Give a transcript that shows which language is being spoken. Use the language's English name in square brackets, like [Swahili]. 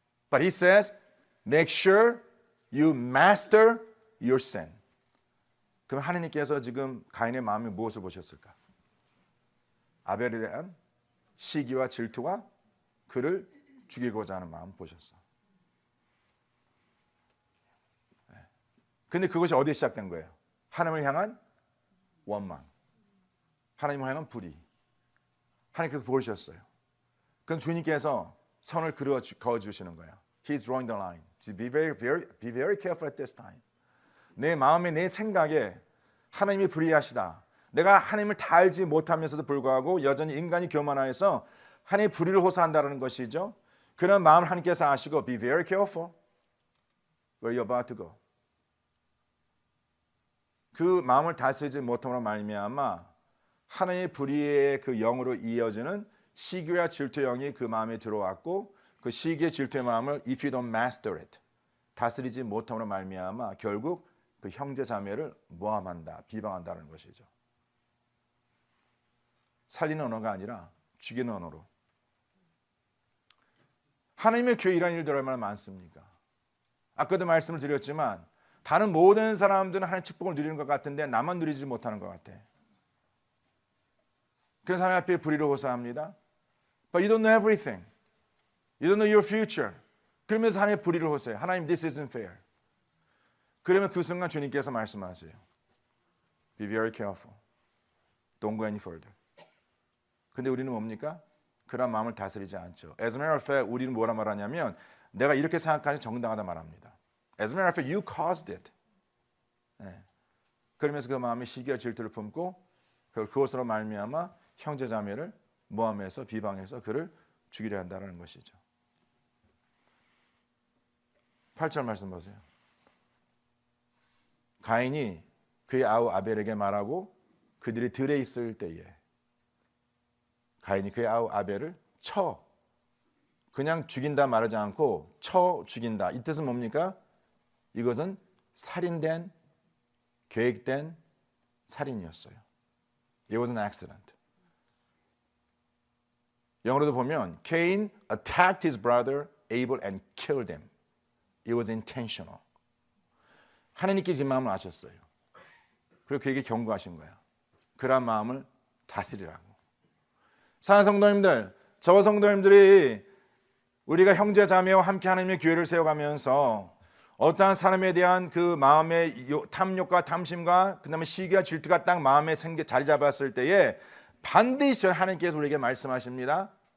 [English] But he says, make sure you master your sin. [Korean] 그럼 하나님께서 지금 가인의 마음에 무엇을 보셨을까? 아벨에 대한 시기와 질투와 그를 죽이고자 하는 마음 보셨어. 근데 그것이 어디에 시작된 거예요? 하나님을 향한 원망. 하나님을 향한 불의. 하나님께서 보셨어요. 그럼 주님께서 선을 그어주시는 거예요. [English] He's drawing the line. Be very careful at this time. [Korean] 내 마음에 내 생각에 하나님이 불의하시다. 내가 하나님을 다 알지 못하면서도 불구하고 여전히 인간이 교만하여서 하나님의 불의를 호소한다는 것이죠. 그런 마음을 하나님께서 아시고 [English] Be very careful where you're about to go. [Korean] 그 마음을 다스리지 못함으로 말미암아 하나님의 불의의 그 영으로 이어지는 시기와 질투의 영이 그 마음에 들어왔고 그 시기의 질투의 마음을 [English] If you don't master it [Korean] 다스리지 못함으로 말미암아 결국 그 형제 자매를 모함한다, 비방한다는 것이죠. 살리는 언어가 아니라 죽이는 언어로. 하나님의 교회 이런 일들 얼마나 많습니까? 아까도 말씀을 드렸지만 다른 모든 사람들은 하나님의 축복을 누리는 것 같은데 나만 누리지 못하는 것 같아. 그래서 하나님 앞에 불의를 호소합니다. [English] But you don't know everything. You don't know your future. [Korean] 그러면서 하나님의 불의를 호소해. [English] 하나님, this isn't fair. [Korean] 그러면 그 순간 주님께서 말씀하세요. [English] Be very careful. Don't go any further. [Korean] 근데 우리는 뭡니까? 그런 마음을 다스리지 않죠. [English] As a matter of fact, [Korean] 우리는 뭐라 말하냐면 내가 이렇게 생각하니 정당하다 말합니다. [English] As a matter of fact, you caused it. [Korean] 네. 그러면서 그 마음에 시기와 질투를 품고 그것으로 말미암아 형제 자매를 모함해서 비방해서 그를 죽이려 한다는 것이죠. 8절 말씀 보세요. 가인이 그의 아우 아벨에게 말하고 그들이 들에 있을 때에 가인이 그의 아우 아벨을 그냥 죽인다 말하지 않고 죽인다. 이 뜻은 뭡니까? 이것은 살인된 계획된 살인이었어요. [English] It was an accident. [Korean] 영어로도 보면 [English] Cain attacked his brother Abel and killed him. It was intentional. [Korean] 하나님께서 이 마음을 아셨어요. 그리고 그에게 경고하신 거야. 그런 마음을 다스리라고. 사랑하는 성도님들, 저 성도님들이 우리가 형제 자매와 함께 하나님의 교회를 세워가면서 어떠한 사람에 대한 그 마음의 탐욕과 탐심과 그다음에 시기와 질투가 딱 마음에 자리 잡았을 때에 반드시 하나님께서 우리에게 말씀하십니다.